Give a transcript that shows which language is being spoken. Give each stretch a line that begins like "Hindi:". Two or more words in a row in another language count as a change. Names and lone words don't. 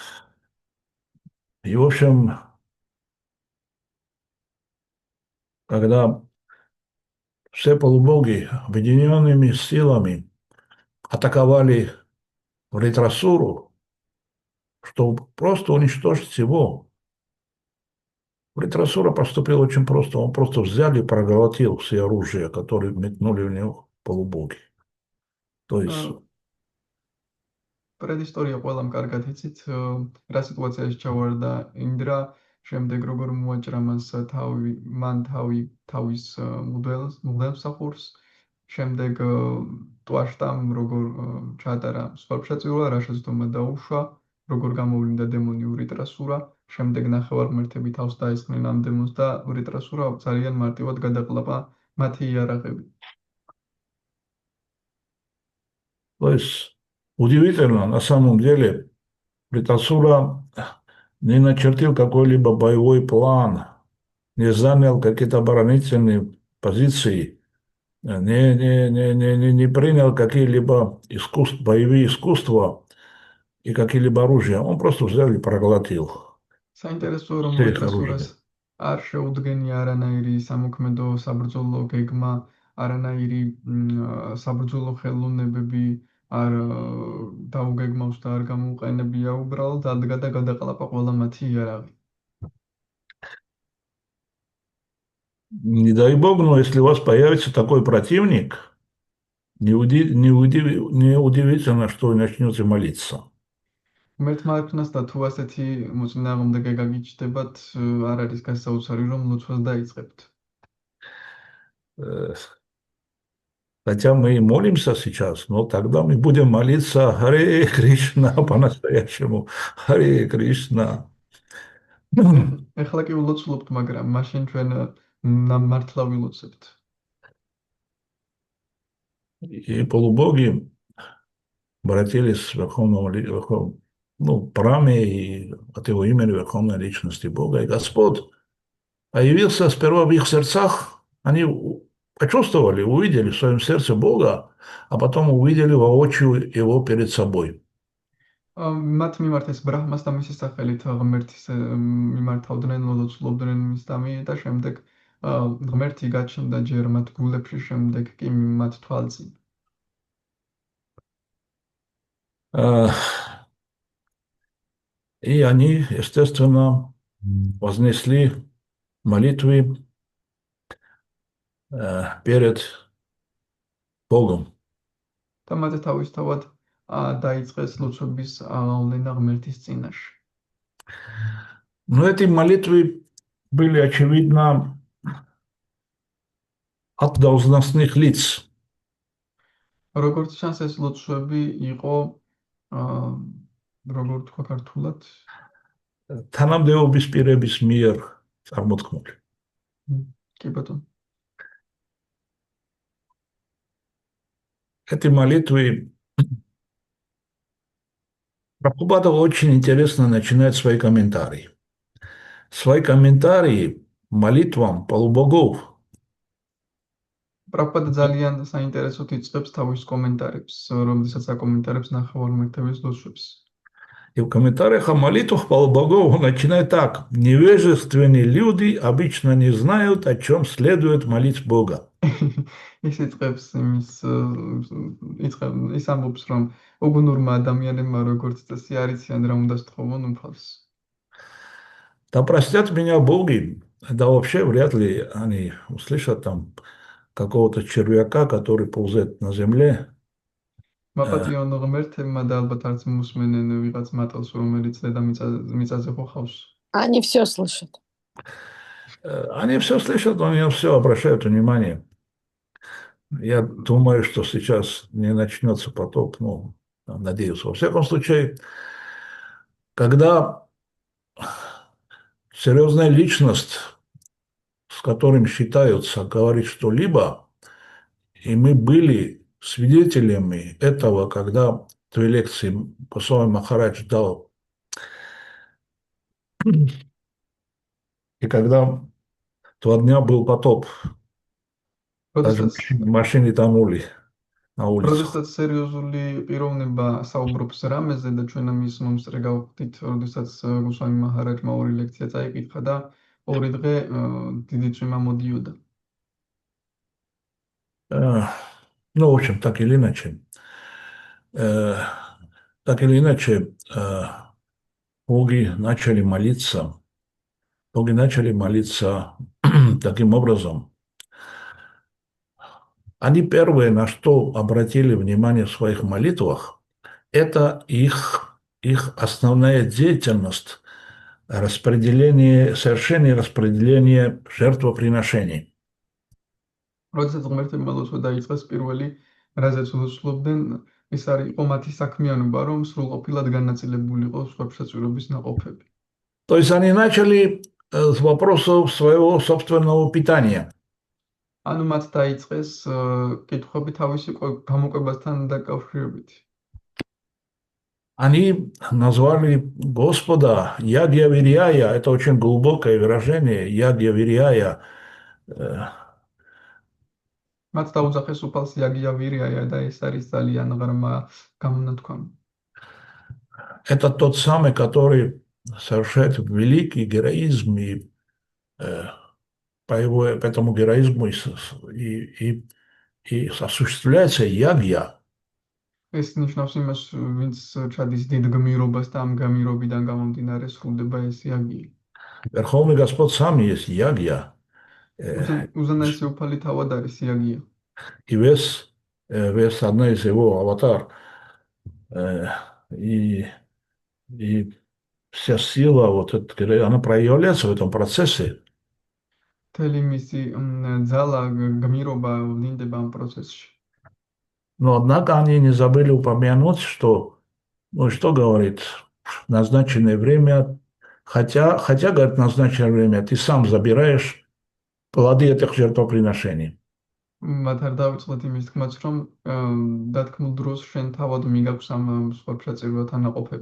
Russian: И, в общем, когда все полубоги объединенными силами атаковали Вритрасуру, чтобы просто уничтожить его, Вритрасура поступил очень просто. Он просто взял и проглотил все оружия, которые метнули в него полубоги. То есть,
Georgian: предისტორია ყველამ კარგად იცით, რა სიტუაციაში ჩავარდა ინდრა, შემდეგ როგორ მოაჭრა მას თავის მღვდელმსახურს, შემდეგ ტვაშტამ როგორ ჩაატარა მსხვერპლშეწირვა, რა შეცდომა დაუშვა, როგორ გამოვლინდა დემონი ვრიტრასურა, შემდეგ ნახევარმართები თავს დაესხნენ ამ დემონს და ვრიტრასურა ძალიან მარტივად გადაყლაპა მათი იარაღები.
Russian: удивительно, на самом деле, Вритрасура не начертил какой-либо боевой план, не занял какие-то оборонительные позиции, не принял какие-либо боевые искусства и какие-либо оружия. Он просто взял и проглотил
Georgian: საინტერესოა რომ
Russian: все их
Georgian: ვრიტრასურას
Russian: оружие.
Georgian: არ შეუდგენია არანაირი სამოქმედო საბრძოლო გეგმა, არანაირი საბრძოლო ხელოვნებები არ დაუგეგმავს და არ გამოუყენებია, უბრალოდ ადგა და გადაყლაპა ყველა მათი იარაღი.
Russian: Не дай бог, но если у вас появится такой противник, не удивительно, что вы начнете молиться.
Georgian: ღმერთმა არქმნას და თუ ასეთი მოწინააღმდეგე გაგიჩნდებათ, არ არის გასაოცარი რომ ლოცვას დაიწყებთ.
Russian: Э, Хотя мы и молимся сейчас, но тогда мы будем молиться Харе Кришна по-настоящему. Харе Кришна.
Georgian: ეხლა კი ვლოცულობთ, მაგრამ მაშინ ჩვენ მართლა ვილოცებთ.
Russian: И полубоги обратились к ну, Браме и от его имени Верховной Личности Бога. И Господь появился сперва в их сердцах. Они почувствовали, увидели в своем сердце Бога, а потом увидели воочию его перед собой.
Georgian: მათ მიმართეს ბრაჰმას და მისი სახელით ღმერთის მიმართავდნენ, ლოცულობდნენ მის დამი და შემდეგ ღმერთი გაჩნდა ჯერ მათ გულებში, შემდეგ კი მათ თვალწინ.
Russian: И они, естественно, вознесли молитвы перед Богом.
Georgian: და მათ თავისთავად დაიწყეს ლოცვების აღავლენა ღმერთის წინაშე.
Russian: Но эти молитвы были, очевидно, от должностных лиц.
Georgian: როგორც ჩანს, ეს ლოცვები იყო როგორ თქვა ქართულად? თანამდებობის პირების მიერ წარმოთქმული. კი ბატონო.
Russian: Эти молитвы Прабхупада очень интересно начинает свои комментарии. Свои комментарии молитвам полубогов.
Georgian: პრაბჰუპადა ძალიან საინტერესოდ იწყებს თავის კომენტარებს, რომელსაც აკომენტარებს ნახევარმართების ლოცვებს.
Russian: И в комментариях о молитвах полубогов он начинает так. Невежественные люди обычно не знают, о чем следует молить Бога.
Georgian: ის იწყებს ის ამბობს, რომ უგუნურმა ადამიანებმა როგორც წესი არ იციან რა უნდა სთხოვონ უფალს.
Russian: Да простят меня боги, да вообще вряд ли они услышат там какого-то червяка, который ползет на земле.
Georgian: მაპატიონ ღმერთებმა და ალბათ არც მოსმენენ ვიღაც მატალს, რომელიც დედამიწაზე ხოხავს.
Russian: Они все слышат. Они все слышат, но не все обращают внимание. Я думаю, что сейчас не начнется потоп, ну, надеюсь. Во всяком случае, когда серьезная личность, с которым считаются, говорит что-либо, и мы были свидетелями этого, когда в той лекции Госвами Махарадж дал, и когда 2 дня был потоп, даже
Georgian: როდესაც
Russian: машины тонули на улицах.
Georgian: როდესაც სერიოზული პიროვნება საუბრობს რამეზე და ჩვენ ამის მომსწრე გავხდით, როდესაც გუსვამი მაჰარაჯმა ორი ლექცია წაიკითხა და ორი დღე დიდი წვიმა მოდიოდა.
Russian: Э, Ну, в общем, так или иначе. Э, Так или иначе, боги начали молиться. Боги начали молиться таким образом. Они первые, на что обратили внимание в своих молитвах, это их основная деятельность, распределение, совершение распределения жертвоприношений.
Georgian: როდესაც ღმერთებმა მოლოცვა დაიწყეს პირველი, რაზეც ულოცულობდნენ, ის იყო მათი საქმიანობა, რომ სრულყოფილად განაწილებულიყო სხვადასხვაობის ნაყოფები.
Russian: То есть они начали с вопросов своего собственного питания.
Georgian: ანუ მათ დაიწყეს კითხვები თავისი გამოკვებასთან დაკავშირებით.
Russian: Они назвали Господа Ягья Вирьяя, это очень глубокое выражение, Ягья Вирьяя.
Georgian: მათ დაუძახეს უფალს იაგია ვირიაია და ეს არის ძალიან ღრმა გამონათქვამი.
Russian: Это тот самый, который совершает великий героизм, и по этому героизму и осуществляется Ягья.
Georgian: ეს ნიშნავს იმას, ვინც ჩადის დიდ გმირობას და ამ გმირობიდან გამომდინარე სრულდება ეს იაგია.
Russian: Верховный Господь сам есть Ягья.
Georgian: უზენაესი უფალი თავად არის იაგია.
Russian: И весь одна из его аватар. И вся сила, вот это, она проявляется в этом процессе.
Georgian: მთელი მისი ძალა გმირობა ვლინდება ამ პროცესში.
Russian: Но, однако, они не забыли упомянуть, что, ну, что говорит, назначенное время, хотя, говорит, назначенное время, ты сам забираешь плоды этих жертвоприношений.
Georgian: მათ არ დავიწყოთ იმის თქმაც, რომ დათქმულ დროს შენ თავად მიგაქვს ამ სხვადასხვაჭირვათა наყოფები.